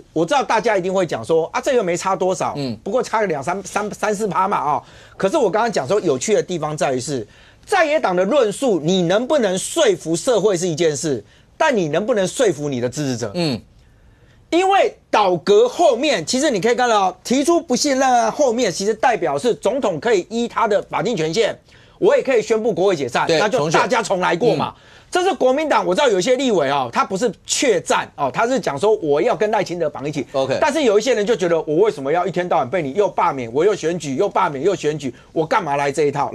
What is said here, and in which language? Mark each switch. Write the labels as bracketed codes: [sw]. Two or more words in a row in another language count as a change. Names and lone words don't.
[zh] 我知道大家一定会讲说这又没差多少，不过差个2-3-4%嘛可是我刚刚讲说有趣的地方在于是，在野党的论述，你能不能说服社会是一件事，但你能不能说服你的支持者？因为倒阁后面，其實你可以看到提出不信任案後面，其實代表是總統可以依他的法定權限，我也可以宣布國會解散，那就大家重來過嘛。這是國民黨，我知道有些立委他不是確戰他是講說我要跟賴清德綁一起。OK， 但是有一些人就覺得我為什麼要一天到晚被你又罷免，我又選舉，又罷免又選舉，我幹嘛來這一套？